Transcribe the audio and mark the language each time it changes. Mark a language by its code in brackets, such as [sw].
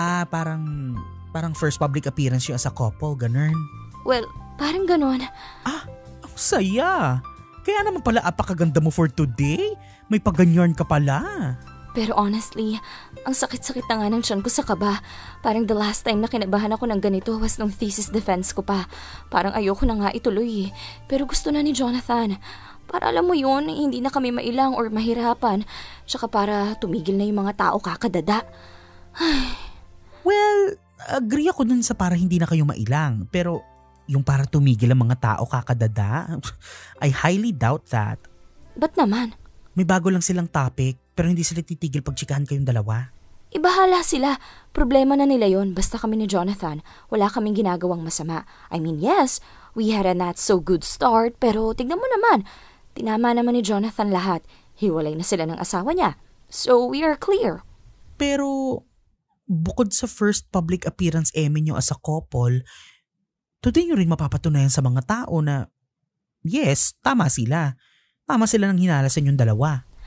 [en] Parang first public appearance yung as a couple, ganun. [tl] Well, parang ganon. Ang saya. Kaya naman pala apakaganda mo for today. May paganyan ka pala. Pero honestly, ang sakit-sakit na nga ng tiyan ko sa kaba. Parang [en] the last time [tl] na kinabahan ako ng ganito was nung thesis defense ko pa. Parang ayoko na nga ituloy eh. Pero gusto na ni Jonathan. Para alam mo yun, hindi na kami mailang or mahirapan. Tsaka para tumigil na yung mga tao kakadada. Well, agree ako dun sa para hindi na kayo mailang. Pero yung para tumigil ang mga tao kakadada, [en] I highly doubt that. [tl] Ba't naman? May bago lang silang topic, pero hindi sila titigil pag chikahan kayong dalawa. Ibahala sila. Problema na nila yon. Basta kami ni Jonathan, wala kaming ginagawang masama. [en] I mean, yes, we had a not so good start, [tl] pero tignan mo naman. Tinama naman ni Jonathan lahat. Hiwalay na sila ng asawa niya. [en] So, we are clear. [tl] Pero, bukod sa first public appearance nyo as a couple, today nyo rin mapapatunayan sa mga tao na, yes, tama sila. Tama sila ng hinala sa inyong dalawa.